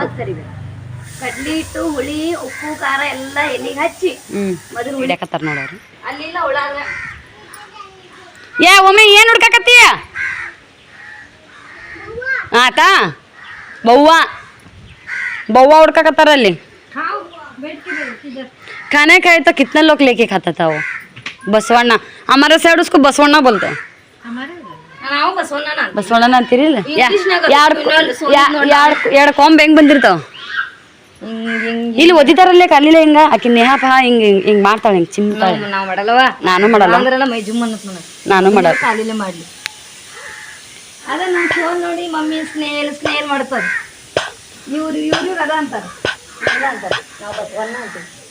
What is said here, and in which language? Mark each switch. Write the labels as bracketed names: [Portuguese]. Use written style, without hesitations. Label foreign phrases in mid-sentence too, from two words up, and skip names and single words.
[Kannada] ಕಡ್ಲಿ ಹಿಟ್ಟು ಹುಳಿ ಉಪ್ಪು ಖಾರ ಎಲ್ಲ ಎಣ್ಣೆಗೆ ಹಚ್ಚಿ ಮೊದಲು ಹಿಡಿಯಕತ್ತಾರ ನೋಡೋರು ಅಲ್ಲಿಲ್ಲ ಉಳಾಗ ಒಮ್ಮೆ ಏನ್ ಹುಡ್ಕಾಕತ್ತೀಯ ಆತಾ ಬವ್ವ ಹುಡ್ಕಾಕತ್ತಾರ ಅಲ್ಲಿ [Hindi] खाने खाए तो कितने लोग लेके खाता था वो बसवಣ್ಣ हमारे साइड उसको बसवಣ್ಣ बोलते हैं [Kannada] ನಾವು ಬಸವಣ್ಣ ಅಂತೀರಿಲ್ಲ ಎರಡು ಕೊಂಬ್ ಹೆಂಗ್ ಬಂದಿರ್ತಾವ ಇಲ್ಲಿ ಒದಿತಾರಲ್ಲೇ ಕಲ್ಲಿಲ್ಲ ಹಿಂಗ ಆಕಿ ನೇಹಾಪ ಹಿಂಗ್ ಮಾಡ್ತಾಳೆ ಹಿಂಗ್ ಚಿಮ್ತಾಳೆ ನಾವು ಮಾಡಲ್ಲವ ನಾನು ಮಾಡಲ್ಲ ಮೈ ಜುಮ್ ಅನ್ನತ್ ನಾನು ಮಾಡಲ್ಲ ಕಾಲಿಲೆ ಮಾಡ್ಲಿ ಅದ ನಾನು ಫೋನ್ ನೋಡಿ ಮಮ್ಮಿ ಸ್ನೇಲ್ ಮಾಡ್ತಾರ ಇವ್ರು ಅದ ಅಂತಾರ ನಾವು ಬಸವಣ್ಣ ಅಂತೀವಿ